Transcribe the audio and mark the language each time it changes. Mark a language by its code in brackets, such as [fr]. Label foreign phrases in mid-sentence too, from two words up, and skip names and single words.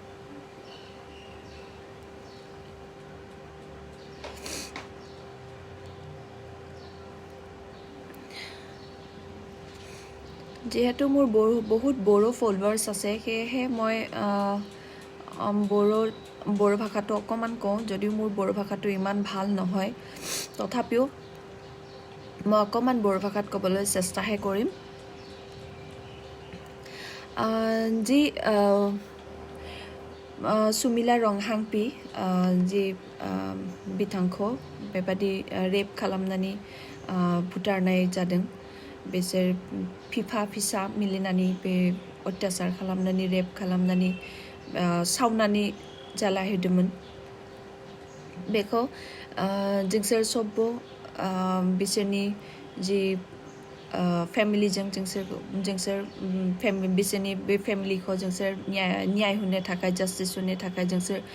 [as] যেহেতু মোৰ বহুত বড়ো ফলোৱাৰ্ছ আছে সেয়েহে মই বড়ো ভাষাটো অকমান কওঁ যদিও মোৰ বড়ো ভাষাটো ইমান ভাল নহয় তথাপিও মই অকমান বড়ো ভাষাত ক'বলৈ চেষ্টাহে কৰিম [brx] যি सुमिला रंहांपि जि बिथांख बेबादि रेप खालामनानै बुथारनाय जादों बिसोर फिफा फिसा मिलिनानै बे अत्याचार खालामनानै रेप खालामनानै सावनानै जालाहोदोंमोन बेखौ जोंसोर सबबो बिसोरनि जि फेमिलिजों जोंसोर बिसोरनि बे फेमिलिखौ जोंसोर न्याय होनो थाखाय जास्टिस होनो थाखाय जोंसोर